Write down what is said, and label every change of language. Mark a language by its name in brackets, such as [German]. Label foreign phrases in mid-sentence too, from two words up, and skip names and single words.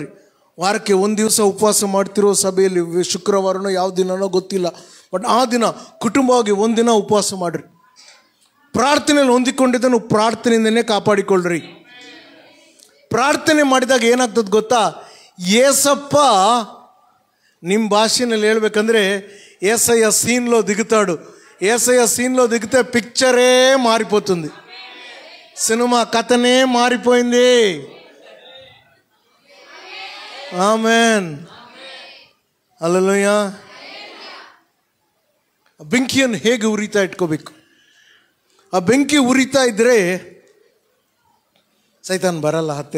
[Kannada] ವಾರಕ್ಕೆ ಒಂದು ದಿವಸ ಉಪವಾಸ ಮಾಡ್ತಿರೋ ಸಭೆಯಲ್ಲಿ, ಶುಕ್ರವಾರನೋ ಯಾವ ದಿನನೋ ಗೊತ್ತಿಲ್ಲ, ಬಟ್ ಆ ದಿನ ಕುಟುಂಬವಾಗಿ ಒಂದಿನ ಉಪವಾಸ ಮಾಡಿರಿ. ಪ್ರಾರ್ಥನೆಯಲ್ಲಿ ಹೊಂದಿಕೊಂಡಿದ್ದನ್ನು ಪ್ರಾರ್ಥನೆಯಿಂದನೇ ಕಾಪಾಡಿಕೊಳ್ಳ್ರಿ. ಪ್ರಾರ್ಥನೆ ಮಾಡಿದಾಗ ಏನಾಗ್ತದೆ ಗೊತ್ತಾ? ಏಸಪ್ಪ, ನಿಮ್ಮ భాషನಲ್ಲಿ ಹೇಳ್ಬೇಕಂದ್ರೆ [Telugu] ఏసయ్య సీన్లో దిగుతాడు. ఏసయ్య సీన్లో దిగితే పిక్చరే మారిపోతుంది, సినిమా కథనే మారిపోయింది. [Kannada] ಆಮೆನ್, ಹಲ್ಲೆಲೂಯಾ. ಬೆಂಕಿಯನ್ನು ಹೇಗೆ ಉರಿತಾ ಇಟ್ಕೋಬೇಕು? ಆ ಬೆಂಕಿ ಉರಿತಾ ಇದ್ದರೆ ಸೈತಾನ್ ಬರಲ್ಲ ಹತ್ತಿರ.